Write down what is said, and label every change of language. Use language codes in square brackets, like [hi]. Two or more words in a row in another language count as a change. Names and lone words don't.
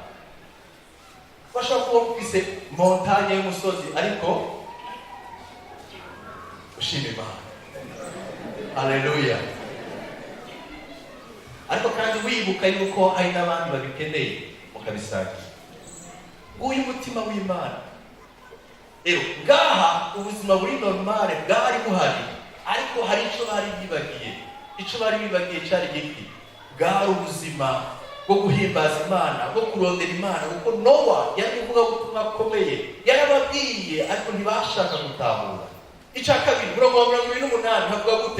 [rn] Bashobora kuba ufise montagne y'umusozi ariko ushima Imana. Haleluya. Ariko kandi wibuka yuko hari n'abandi babikeneye mukabisangira. Uyu mutima w'Imana rero ngaha ubuzima buri normal bwari buhari, ariko hari icyo bari bibagiye. Icyo bari bibagiye cyari giki? Bwari ubuzima bwo guhimbaza Imana, bwo kurondera Imana. Kuko Nowa yari uvuga ubutumwa akomeye, yarababwiye ariko ntibashaka gutahura. Icya kabiri, murongo wa 28 havuga gute?